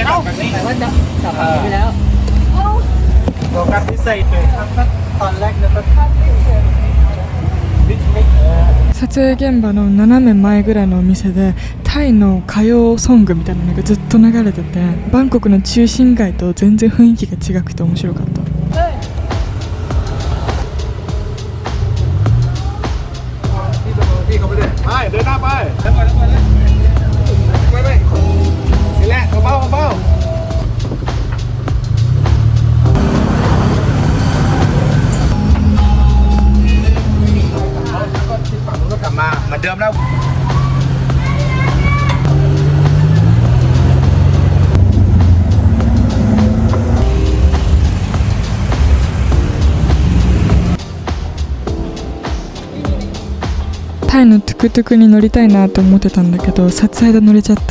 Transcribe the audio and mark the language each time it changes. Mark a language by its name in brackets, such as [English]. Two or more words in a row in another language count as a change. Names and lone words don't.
[Japanese] 撮影現場の斜め前ぐらいのお店でタイの歌謡ソングみたいなのがずっと流れてて、バンコクの中心街と全然雰囲気が違くて面白かった。 [Thai] เดินหน้าไปไม่นี่แหละเบาๆฝั่งนู้นก็กลับมาเหมือนเดิมแล้ว [Japanese] タイのトゥクトゥクに乗りたいなと思ってたんだけど、撮影で乗れちゃった。